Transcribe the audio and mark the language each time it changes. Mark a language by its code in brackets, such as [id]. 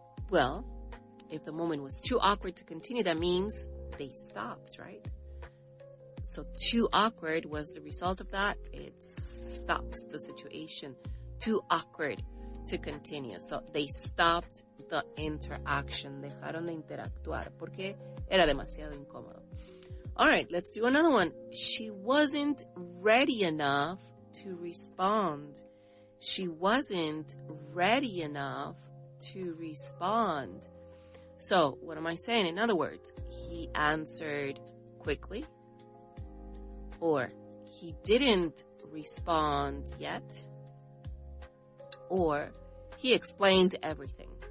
[en] Well, if the moment was too awkward to continue, that means they stopped, right? So too awkward was the result of that. It stops the situation. Too awkward to continue. So they stopped the interaction. [es] Dejaron de interactuar porque era demasiado incómodo. [en] All right, let's do another one. She wasn't ready enough to respond. She wasn't ready enough to respond. So what am I saying? In other words, he answered quickly, or he didn't respond yet, or he explained everything.